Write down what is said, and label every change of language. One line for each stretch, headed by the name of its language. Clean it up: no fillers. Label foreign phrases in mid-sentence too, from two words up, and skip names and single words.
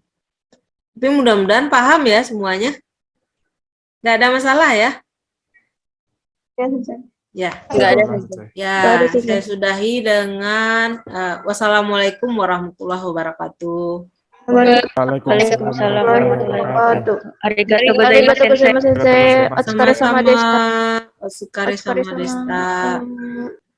Indonesian: Tapi mudah-mudahan paham ya semuanya. Nggak ada masalah ya? Ya, sensei. Ya. Enggak ada, Sensei. Sensei. Ya, Nggak ada, Sensei. saya sudahi dengan
Arabic: والسلام عليكم ورحمة الله وبركاته. وعليكم السلام ورحمة الله وبركاته.
Japanese: Arigatou Arigatou ございます、先生. ございます、先生. お疲れ様
Indonesian: Sama-sama.
Japanese: deshita. お疲れ様でした.